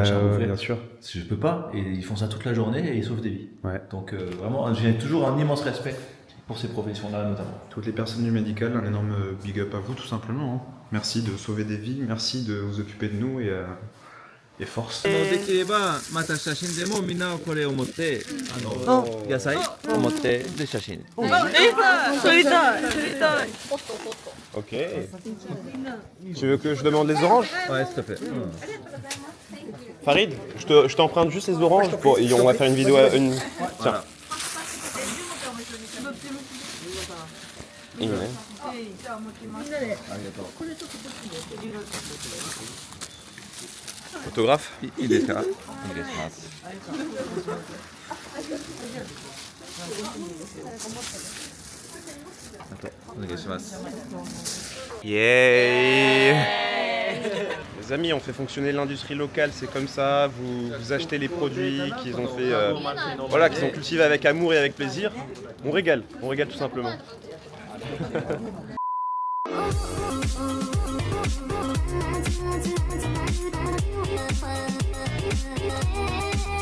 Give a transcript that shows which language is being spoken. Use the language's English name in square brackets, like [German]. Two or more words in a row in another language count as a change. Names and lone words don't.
[French] machin, ouais, bien sûr. Je peux pas, et ils font ça toute la journée et ils sauvent des vies. Ouais. Donc vraiment, j'ai toujours un immense respect pour ces professions-là notamment. Toutes les personnes du médical, un énorme [English] big up [French] à vous tout simplement. Hein. Merci de sauver des vies, merci de vous occuper de nous et force. [Japanese] できればまた写真でもみんなこれを持って野菜を持ってで写真。撮りたい。 [French] Ok. Tu veux que je demande les oranges? Ouais, s'il te plaît. Farid, je t'emprunte juste les oranges pour, et on va faire une vidéo. Tiens. Photographe? [Japanese] いいですか？お願いします。あとお願いします。 [French] Yeah. Les amis, on fait fonctionner l'industrie locale, c'est comme ça. Vous achetez les produits qu'ils ont fait, voilà, qu'ils ont cultivés avec amour et avec plaisir. On régale tout simplement. Yeah.